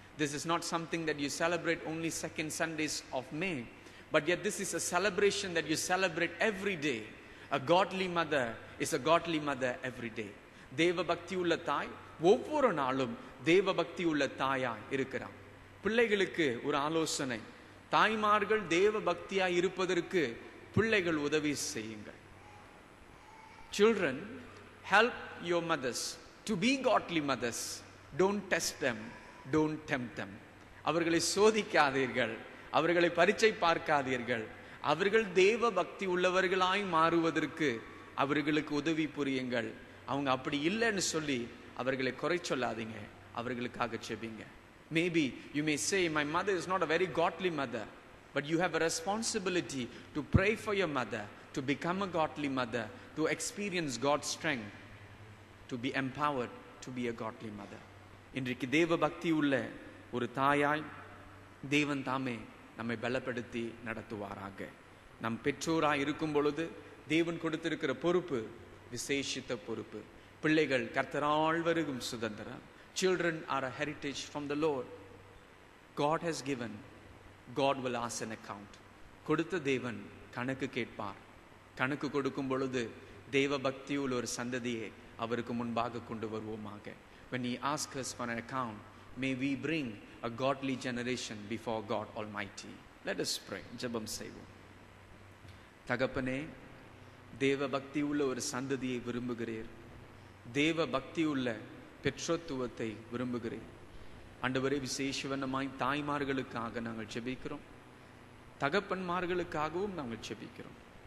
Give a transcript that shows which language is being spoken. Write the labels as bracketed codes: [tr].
[en] This is not something that you celebrate only second Sundays of May, but yet this is a celebration that you celebrate every day. A godly mother is a godly mother every day. [ta] தேவ பக்தி உள்ள தாய் ஒவ்வொரு நாளும் தேவ பக்தி உள்ள தாயா இருக்கிறார். பிள்ளைகளுக்கு ஒரு ஆலோசனை, தாய்மார்கள் தேவ பக்தியா இருப்பதற்கு பிள்ளைகள் உதவி செய்யுங்கள். [en] Children, help your mothers to be godly mothers. Don't test them, don't tempt them. [ta] அவர்களை சோதிக்காதீர்கள், அவர்களை பரீட்சை பார்க்காதீர்கள். அவர்கள் தேவ பக்தி உள்ளவர்களாய் மாறுவதற்கு அவர்களுக்கு உதவி புரியுங்கள். அவங்க அப்படி இல்லைன்னு சொல்லி அவர்களை குறை சொல்லாதீங்க, அவர்களுக்காக ஜெபிங்க. [en] Maybe you may say, my mother is not a very godly mother, but you have a responsibility to pray for your mother, to become a godly mother, to experience God's strength, to be empowered to be a godly mother. [ta] இன்றைக்கு தேவ பக்தி உள்ள ஒரு தாயாய் தேவன் தாமே நம்மை பலப்படுத்தி நடத்துவாராக. நம் பெற்றோராய் இருக்கும் பொழுது தேவன் கொடுத்திருக்கிற பொறுப்பு விசேஷித்த பொறுப்பு. பிள்ளைகள் கர்த்தரால் வருகும் சுதந்திரம். [en] Children are a heritage from the Lord. God has given, God will ask an account. [ta] கொடுத்த தேவன் கணக்கு கேட்பார். கணக்கு கொடுக்கும் பொழுது தேவ பக்தியுள்ள ஒரு சந்ததியை அவருக்கு முன்பாக கொண்டு வருவோமாக. [en] When he asks us for an account, may we bring a godly generation before God Almighty. Let us pray. [ta] ஜெபம் செய்வோம். தகப்பனே, தேவ பக்தி உள்ள ஒரு சந்ததியை விரும்புகிறீர். தேவ பக்தி உள்ள பெற்றோத்துவத்தை விரும்புகிறேன். ஆண்டவரே, விசேஷவனமாய் தாய்மார்களுக்காக நாங்கள் ஜெபிக்கிறோம், தகப்பன்மார்களுக்காகவும் நாங்கள் ஜெபிக்கிறோம்.